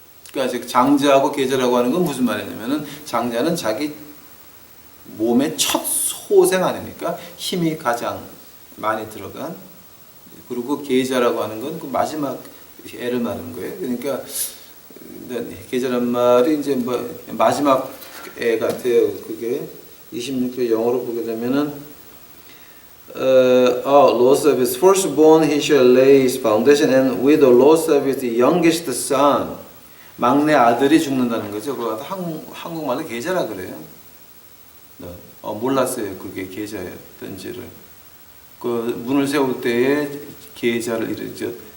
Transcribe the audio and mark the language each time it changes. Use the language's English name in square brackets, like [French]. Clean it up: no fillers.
[Korean] 그러니까 즉 장자하고 계자라고 하는 건 무슨 말이냐면은 장자는 자기 몸의 첫 소생 아닙니까? 힘이 가장 많이 들어간. 그리고 계자라고 하는 건 그 마지막 애를 말하는 거예요. 그러니까 계자란 말이 이제 뭐 마지막 애 같아요. 그게 26절 영어로 보게 되면은 [English] loss of his firstborn he shall lay his foundation, and with the loss of his youngest son, [Korean] 막내 아들이 죽는다는 거죠. 그거 한국말로 계자라 그래요. 몰랐어요. 그게 계자였던지를. 그 문을 세울 때에 계자를 이르죠.